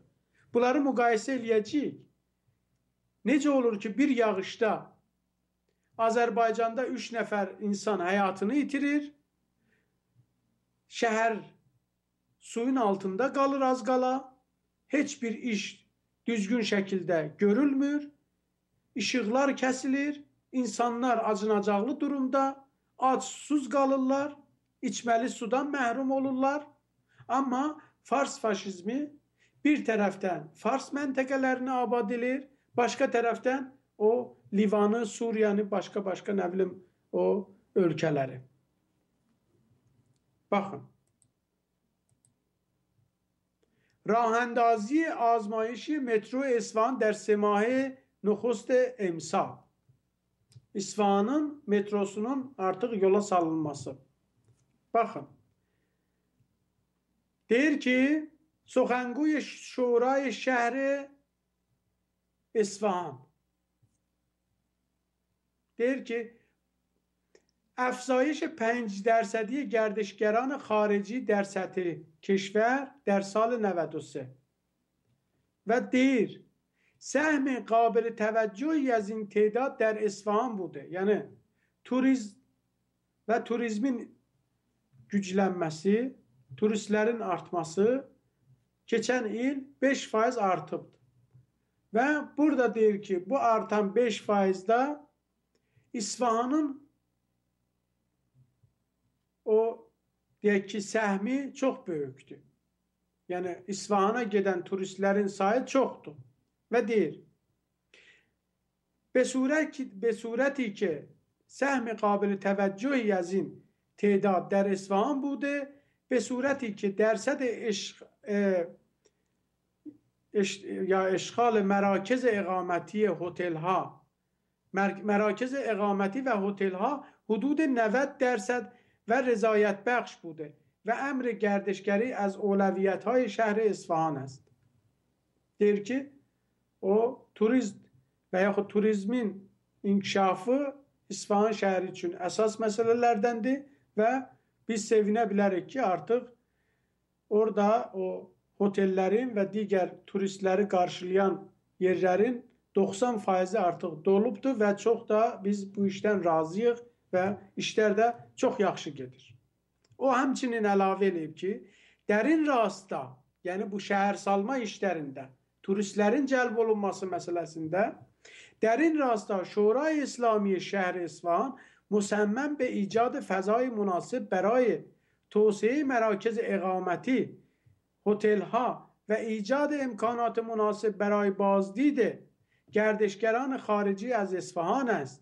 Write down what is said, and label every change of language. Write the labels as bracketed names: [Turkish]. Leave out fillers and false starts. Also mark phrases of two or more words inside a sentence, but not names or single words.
[Azerbaijani] Bunları müqayisə eləyəcəyik. Necə olur ki, bir yağışda Azərbaycanda 3 nəfər insan həyatını itirir, şəhər suyun altında qalır az qala, heç bir iş düzgün şəkildə görülmür, işıqlar kəsilir, insanlar acınacaqlı durumda, ac susuz qalırlar, içməli sudan məhrum olurlar. Amma Fars faşizmi bir tərəfdən Fars məntəqələrini abad edir, başqa tərəfdən o Livanı, Suriyanı, başqa nə bilim o ölkələri. Baxın. [Persian] راهاندازی آزمایشی مترو اصفهان در 3 ماه نخست امسال. [Azerbaijani] İsfahanın metrosunun artıq yola salınması. Baxın. Deyir ki, [Persian] سخنگوی شورای شهر اصفهان [Azerbaijani] deyir ki, [Persian] افزایش 5% گردشگران خارجی در سطح کشور در سال 93 و deyir سهم قابل توجهی از این تعداد در اصفهان بوده. [Azerbaijani] Yəni turizm və turizmin güclənməsi, turistlərin artması keçən il 5% artıbdır. Və burada deyir ki, bu artan 5%-da İsfahanın o deyək ki, səhmi çox böyükdür. Yəni İsfahana gedən turistlərin sayı çoxdur. Və deyir, [Persian] به صورتی که سهم قابل توجهی از این تعداد در اصفهان بوده، به صورتی که درصد اشغال مراکز اقامتی هتل ها، مراکز اقامتی و هتل ها حدود 90% و رضایت بخش بوده و امر گردشگری از اولویت های شهر اصفهان است. [Azerbaijani] deyir ki, o turizm və yaxud turizmin inkişafı İsfahan şəhəri üçün əsas məsələlərdəndir və biz sevinə bilərik ki, artıq orada o otellərin və digər turistləri qarşılayan yerlərin 90% artıq dolubdur və çox da biz bu işdən razıyıq və işlər də çox yaxşı gedir. O həmçinin əlavə edib ki, dərin rastda, yəni bu şəhərsalma işlərində, turistlərin cəlb olunması məsələsində dərin rastda [Persian] شورای اسلامی شهر اصفهان مصمم به ایجاد فضای مناسب برای توسعه مراکز اقامتی، هتل‌ها و ایجاد امکانات مناسب برای بازدید گردشگران خارجی از اصفهان است.